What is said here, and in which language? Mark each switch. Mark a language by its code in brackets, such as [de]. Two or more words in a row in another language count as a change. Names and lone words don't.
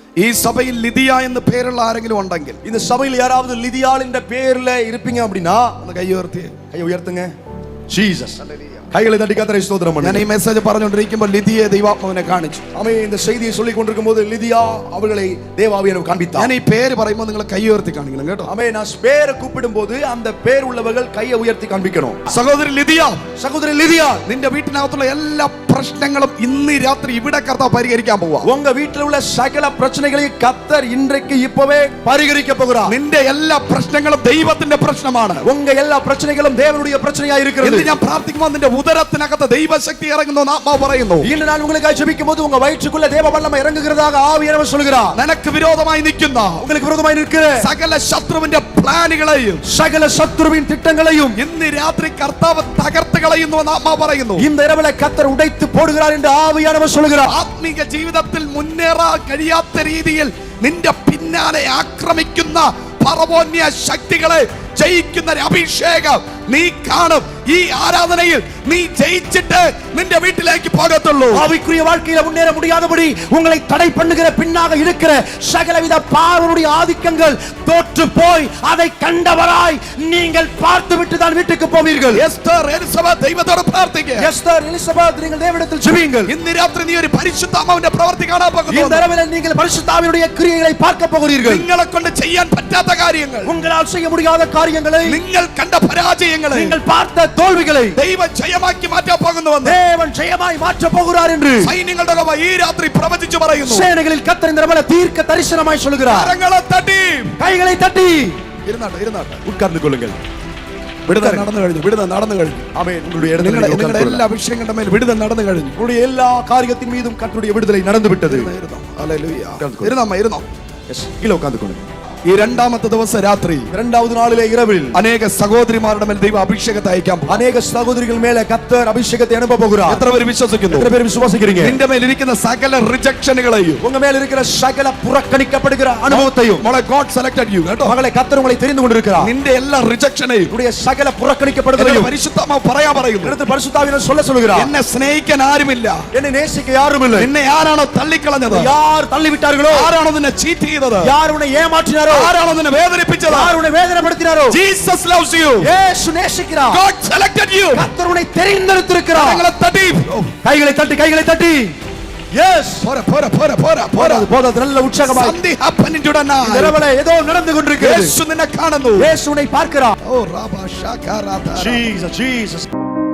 [ml] ഈ സഭയിൽ ലിദിയ എന്ന് പേരുള്ള ആരെങ്കിലും ഉണ്ടെങ്കിൽ, [ta] இந்த சபையில் யாராவது லிதியாளின் பேர்ல இருப்பீங்க அப்படின்னா [ml] ഒന്ന് കൈ ഉയർത്തി. [ta] கையை உயர்த்துங்க. ஜீசஸ். கைகளை தட்டி கர்த்தரை ஸ்தோத்திரம் [ml] ഞാൻ [ta] பண்ணுங்க. [ml] ഈ മെസ്സേജ് പറഞ്ഞുകൊണ്ടിരിക്കുമ്പോൾ ലിദിയെ ദൈവാത്മാവിനെ കാണിച്ചു. [ta] ஆமென். இந்த செய்தியை சொல்லிக் கொண்டிருக்கும் போது லிதியா அவர்களை தேவாவியனுக்கு காண்பித்தார். [ml] ഞാൻ ഈ പേര് പറയുമ്പോൾ നിങ്ങൾ കൈ ഉയർത്തി കാണിക്കണം കേട്ടോ. [ta] ஆமென். நான் பேரை கூப்பிடும் போது அந்த பேர் உள்ளவர்கள் கையை உயர்த்தி காண்பிக்கணும். [ml] സഹോദരി ലിദിയ, [ta] சகோதரி லிதியா, [ml] നിന്റെ വീട്ടിനകത്തുള്ള എല്ലാ പ്രശ്നങ്ങളും ഇന്ന് രാത്രി ഇവിടെ കർത്താവ് പരിഹരിക്കാൻ പോവാ. [ta] உங்க வீட்டில் உள்ள சகல பிரச்சனைகளையும் கர்த்தர் இன்றைக்கு இப்பவே பரிகரிக்க போகிறார். [ml] നിന്റെ എല്ലാ പ്രശ്നങ്ങളും ദൈവത്തിന്റെ പ്രശ്നമാണ്. [ta] உங்க எல்லா பிரச்சனைகளும் தேவனுடைய பிரச்சனையா இருக்கிறது. [ml] എന്ന് ഞാൻ പ്രാർത്ഥിക്കുമ്പോൾ നിന്റെ ഉദരത്തിനകത്ത് ദൈവശക്തി ഇറങ്ങുന്നു എന്ന് ആത്മാവ് പറയുന്നു. [ta] இன்று நான் உங்களுக்காக ஜெபிக்கும் போது உங்க வயிற்றுக்குள்ள தேவ வல்லமை இறங்குகிறதாக ஆவியானவர் சொல்கிறார். [ml] നിനക്ക് വിരോധമായി നിൽക്കുന്ന, [ta] உங்களுக்கு விரோதமாய் நிற்கிற [ml] സകല ശത്രുവിന്റെ പ്ലാനുകളെയും [ta] சகல சத்துருவின் திட்டங்களையும் [ml] ഇന്ന് രാത്രി കർത്താവ് തകർത്ത് കളയുന്നു എന്ന് ആത്മാവ് പറയുന്നു. [ta] இந்த இரவில கர்த்தர் உடைத்து போடுகிறார் என்று ஆவியானவர் சொல்கிறார். [ml] ആത്മീക ജീവിതത്തിൽ മുന്നേറാൻ കഴിയാത്ത രീതിയിൽ നിന്റെ പിന്നാലെ ആക്രമിക്കുന്ന ഫറവോന്യ ശക്തികളെ ജയിക്കുന്ന ഒരു അഭിഷേകം നീ കാണും. ഈ ആരാധനയിൽ നീ ജയിച്ചിട്ട് നിന്റെ വീട്ടിലേക്ക് പോകത്തുള്ളൂ. [ta] ஆவிக்குரிய வாழ்க்கையில முன்னேற முடியாதபடி உங்களை தடை பண்ணுகிற பின்னாக இருக்கிற சகலவித பார்வனுடைய ஆதிக்கங்கள் தோற்று போய் அதை கண்டவராய் நீங்கள் பார்த்துவிட்டு தான் வீட்டுக்கு போவீர்கள். [ml] എസ്തർ എലിസബത്ത് ദൈവത്തോട് പ്രാർത്ഥിക്കുക. [ta] எஸ்தர் எலிசபெத் நீங்கள் தேவனிடத்தில் ஜெபியுங்கள். [ml] ഇന്ന് രാത്രി നീ ഒരു പരിശുദ്ധാത്മാവിന്റെ പ്രവൃത്തി കാണാൻ പോകുന്നു. [ta] இந்த இரவில நீங்கள் பரிசுத்தாவினுடைய கிரியைகளை பார்க்க போகிறீர்கள். [ml] നിങ്ങളെ കൊണ്ട് ചെയ്യാൻ പറ്റാത്ത കാര്യങ്ങൾ, [ta] உங்களால் செய்ய முடியாத காரியங்களை, [ml] നിങ്ങൾ കണ്ട പരാജയങ്ങളെ [ta] நீங்கள் பார்த்த தோல்விகளை [ml] ദൈവം ജയമാക്കി മാറ്റാൻ പോകുന്നുവെന്ന് [ta] தேவன் ஜெயமாய் மாற்ற போகிறார் என்று [ml] സൈന്യങ്ങളുടെ യഹോവ ഈ രാത്രി പ്രവചിച്ചു പറയുന്നു. [ta] சேனைகளில் கர்த்தர் இந்த இரவில தீர்க்க தரிசனமாய் சொல்கிறார். [ml] കരങ്ങളെ തട്ടി, [ta] கைகளை தட்டி [ml] ഇരുന്നാട്ടെ [ta] உட்கார்ந்து கொள்ளுங்கள். [ml] വിടുതൽ നടന്നു കഴിഞ്ഞു. [ta] ஆமென். உங்களுடைய [ml] നിങ്ങളുടെ എല്ലാ അഭിഷേകങ്ങളുടെ മേൽ വിടുതൽ നടന്നു കഴിഞ്ഞു. [ta] உங்களுடைய எல்லா காரியத்தின் மீதும் கர்த்தருடைய விடுதலை நடந்து விட்டது. [ml] ഇരുന്നോ. [ta] கீழே உட்கார்ந்து கொள்ளுங்கள். [ml] ഈ രണ്ടാമത്തെ ദിവസം രാത്രി, [ta] இரண்டாவது நாளிலே இரவில் [ml] അനേക സഹോദരിമാരുടെ മേൽ ദൈവ അഭിഷേകത്തെ അയക്കാൻ പോകുന്നു. [ta] அநேக சகோதரிகள் மேல கர்த்தர் அபிஷேகத்தை அனுப்ப போகிறார். [ml] എത്ര പേര് വിശ്വസിക്കുന്നു? [ta] எத்தனை பேர் விசுவாசிக்கிறீங்க? [ml] നിന്റെ മേൽ ഇരിക്കുന്ന സകല റിജക്ഷനുകളെയും, [ta] உங்க மேல இருக்கிற சகல புறக்கணிக்கப்படுகிற அனுபவத்தையும், [ml] മോളെ [en] God selected you [ml] കേട്ടോ. [ta] மகளே கர்த்தர் உங்களை தெரிந்து கொண்டிருக்கிறார். [ml] നിന്റെ എല്ലാ റിജക്ഷനെയും [ta] உங்களுடைய சகல புறக்கணிக்கப்படுதலையும் [ml] പരിശുദ്ധാത്മാവ് പറയാൻ പറയുന്നു. [ta] எடுத்து பரிசுத்தாவியானவர் சொல்ல சொல்கிறார். [ml] എന്നെ സ്നേഹിക്കാൻ ആരുമില്ല, [ta] என்னை நேசிக்க யாரும் இல்லை. [ml] നിന്നെ ആരാണോ തള്ളിക്കളഞ്ഞത്, [ta] யார் தள்ளி விட்டார்களோ, [ml] ആരാണോ നിന്നെ ചീറ്റ് ചെയ്തത്, [ta] யார் உன்னை ஏமாற்றினாரோ, [ml] ആരാണോ നിന്നെ വേദനിപ്പിച്ചത്, [ta] யார் உன்னை வேதனைப்படுத்தினாரோ, [en] Jesus loves you. [ta] இயேசு நேசிக்கிறார். [en] God selected you. [ta] கர்த்தர் உன்னை தெரிந்தெடுத்திருக்கிறார். [ml] കരങ്ങളെ തട്ടി, [ta] கைகளை தட்டி எஸ் [ml] പോരാ. [ta] போதாது. நல்ல உற்சாகமாய் [en] Something happened tonight. [ta] இரவிலே ஏதோ நடந்து கொண்டிருக்கிறது. [ml] യേശു നിന്നെ കാണുന്നു. [ta] இயேசு உன்னை பார்க்கிறார். ഓ റാബാ ഷാകാരാതാ. Jesus